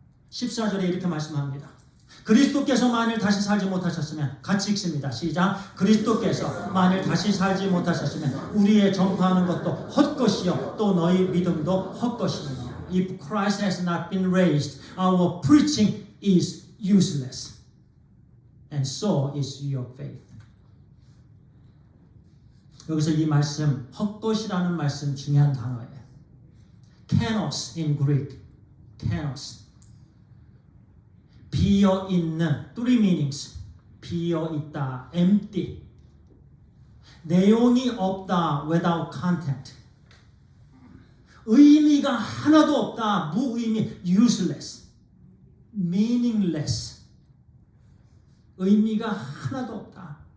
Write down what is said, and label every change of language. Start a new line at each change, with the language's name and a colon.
Korean: 14절에 이렇게 말씀합니다. 그리스도께서 만일 다시 살지 못하셨으면, 같이 읽습니다. 시작. 그리스도께서 만일 다시 살지 못하셨으면 우리의 전파하는 것도 헛것이요 또 너희 믿음도 헛것이니라.
English: If Christ has not been raised, our preaching is useless, and so is your faith.
Korean: 여기서 이 말씀, 헛것이라는 말씀 중요한 단어예요.
English: Kenos in Greek. Kenos.
Korean: 비어있는,
English: three meanings.
Korean: 비어있다, empty. 내용이 없다,
English: without content.
Korean: 의미가 하나도 없다, 무의미, useless. meaningless. 의미가 하나도 없다.